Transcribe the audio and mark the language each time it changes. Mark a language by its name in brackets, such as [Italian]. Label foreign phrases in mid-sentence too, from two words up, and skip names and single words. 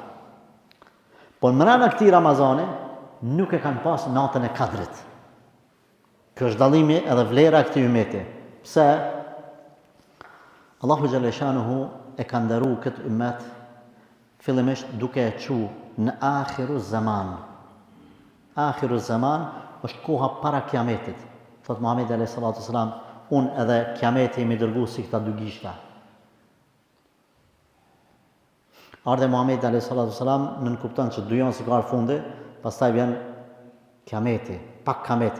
[Albanian] Po në rrana këtij Ramazani nuk e kanë pas natën e Kadrit. Kjo është dallimi edhe vlera e këtij umeti. Pse Allahu [Arabic] جل شأنه [Albanian] e ka nderuar këtë umet fillimisht duke e quajtur në [Arabic] آخر الزمان. آخر الزمان [Albanian] është koha para kiametit. Thot Muhamedi [Arabic] عليه الصلاة والسلام, [Albanian] unë edhe kiameti jemi dërguar si këta dy gishta. Ardhe Muhamedi [Arabic] عليه الصلاة والسلام [Albanian] nënkupton që dy janë si ka fundi, pastaj vjen kiameti, pak kiamet.